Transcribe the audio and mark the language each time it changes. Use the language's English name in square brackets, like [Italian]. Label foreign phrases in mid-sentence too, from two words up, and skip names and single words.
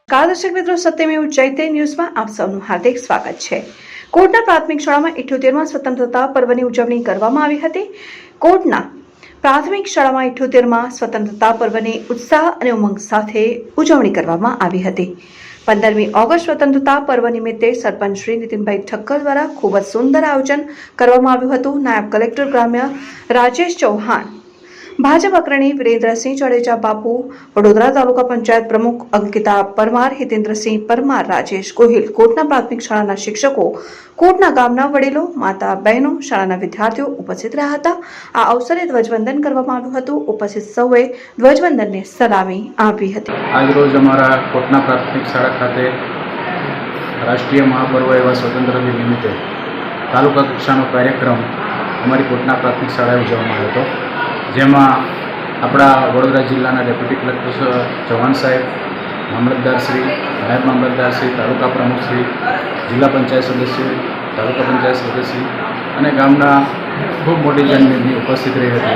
[Hindi] दर्शक मित्रों, सत्यमेव जयते न्यूज में आप [Gujarati] સબનું હાર્દિક સ્વાગત છે। કોટના પ્રાથમિક શાળામાં 78મા સ્વતંત્રતા પર્વની ઉજવણી કરવામાં આવી હતી। કોટના પ્રાથમિક શાળામાં 78મા સ્વતંત્રતા પર્વની ઉત્સાહ અને ઉમંગ સાથે ઉજવણી કરવામાં આવી હતી। 15મી ઓગસ્ટ સ્વતંત્રતા પર્વ નિમિત્તે સરપંચ શ્રી નીતિનભાઈ ઠક્કર દ્વારા ખૂબ જ સુંદર આયોજન કરવામાં આવ્યું હતું। નાયબ કલેક્ટર ગ્રામ્ય રાજેશ ચૌહાણ, ભાજપ અગ્રણી વીરેન્દ્ર સિંહ જાડેજા બાપુ, વડોદરા તાલુકા પંચાયત પ્રમુખ અંકિતા પરમાર, હિતેન્દ્ર સિંહ પરમાર, રાજેશ ગોહિલ, કોટના પ્રાથમિક શાળાના શિક્ષકો, કોટના ગામના વડીલો, માતા બહેનો, શાળાના વિદ્યાર્થીઓ ઉપસ્થિત રહ્યા હતા। આ અવસરે ધ્વજવંદન કરવામાં આવ્યું હતું। उपस्थित સૌએ ધ્વજવંદનને સલામી આપી હતી। આજરોજ અમારા કોટના પ્રાથમિક શાળા ખાતે રાષ્ટ્રીય મહાપર્વ એવા સ્વતંત્ર દિન નિમિત્તે તાલુકા કક્ષાનો કાર્યક્રમ અમારી કોટના પ્રાથમિક શાળાએ ઉજવવામાં આવ્યો હતો, જેમાં આપણા વડોદરા જિલ્લાના ડેપ્યુટી કલેક્ટર ચૌહાણ સાહેબ, મામલતદારશ્રી, નાયબ મામલતદારશ્રી, તાલુકા પ્રમુખશ્રી, જિલ્લા પંચાયત સદસ્ય, તાલુકા પંચાયત સદસ્ય અને ગામના ખૂબ મોટી જનમેદની ઉપસ્થિત રહી હતી।